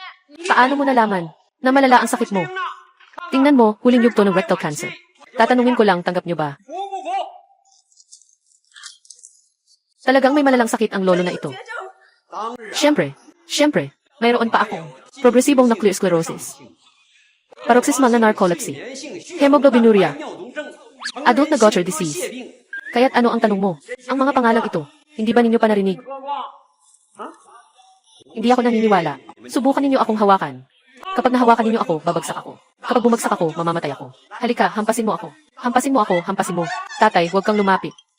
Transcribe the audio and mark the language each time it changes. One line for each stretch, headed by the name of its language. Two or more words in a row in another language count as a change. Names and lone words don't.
Filipino: Paano mo nalaman na malala ang sakit mo? Tingnan mo, huling yugto ng
English: rectal cancer.
Filipino: Tatanungin ko lang, tanggap nyo ba?
Chinese: 服不服？
Filipino: Talagang may malalang sakit ang lolo na ito.
Chinese: 当然，
Filipino: Siyempre, mayroon pa akong progresibong
English: nuclear sclerosis,
Filipino: paroxysmal na narcolepsy,
Chinese: 连性血
English: hemoglobinuria,
Chinese: 尿毒症、
Filipino: adult na
English: Gaucher disease.
Chinese: 血病。
Filipino: Kaya't ano ang tanong mo? Ang mga pangalang ito, hindi ba ninyo pa narinig?
Chinese: 呱呱，
Filipino: Hindi ako naniniwala. Subukan ninyo akong hawakan. Kapag nahawakan ninyo ako, babagsak ako. Kapag bumagsak ako, mamamatay ako. Halika, hampasin mo ako. Hampasin mo ako, hampasin mo. Tatay, huwag kang lumapit.